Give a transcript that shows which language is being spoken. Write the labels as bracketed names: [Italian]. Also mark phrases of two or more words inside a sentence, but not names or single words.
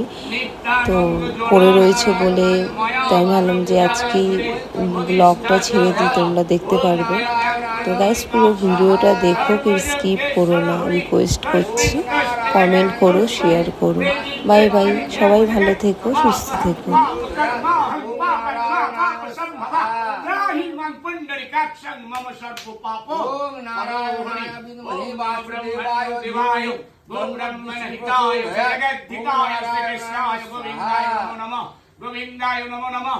[Bangla] তো পড়ে রয়েছে বলে তাই ভাবলাম যে আজকেই ব্লগটা ছেড়ে দিই, তোমরা দেখতে পারবে। তো গাইস পুরো ভিডিওটা দেখো, কেউ স্কিপ করো না, রিকোয়েস্ট করছি। কমেন্ট করো, শেয়ার করো। [English] bye bye, [Bangla] সবাই ভালো থেকো, সুস্থ থেকো। [Sanskrit] मम सर्व पापो ओम नारायणाय विद्महे वासुदेवाय धीमहि ब्रह्मण हिताय जगद्धिताय श्री कृष्णाय गोविंदाय नमो नमः गोविंदाय नमो नमः